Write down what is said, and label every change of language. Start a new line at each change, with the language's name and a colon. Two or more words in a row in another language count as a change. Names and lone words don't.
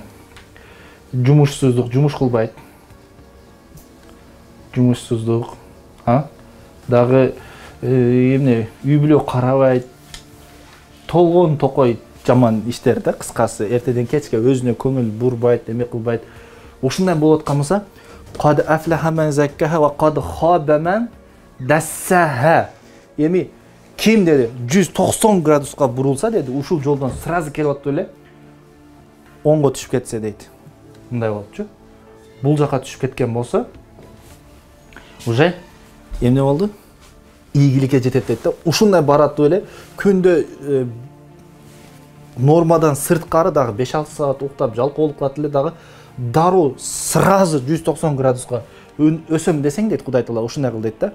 Kyrgyz: Жумушсуздук, жумуш кылбайт. Жумушсуздук, дагы эмне, үй бүлө карабайт. Толгон токой жаман иштер да, кыскасы, эртеден кечке өзүнө көңүл бурбайт, эме кылбайт. Ушундай болуп аткан болсо,
Arabic: قد أفلح من زكاها وقد خاب من دساها.
Kyrgyz: Эми ким dedi 190 градуска бурулса dedi, ушул жолдон сразу келип атып эле оңго түшүп кетсе дейт. Мындай болупчу. Бул жака түшүп кеткен болсо, уже эмне болду? Ийгиликке жетет дейт да. Ушундай барат эле күндө нормадан сырткары дагы 5-6 саат уктап жалкоолук кылат эле дагы дароо сразу 190 градуска өсөм десең дейт Кудай Таала ушундай кыл дейт да.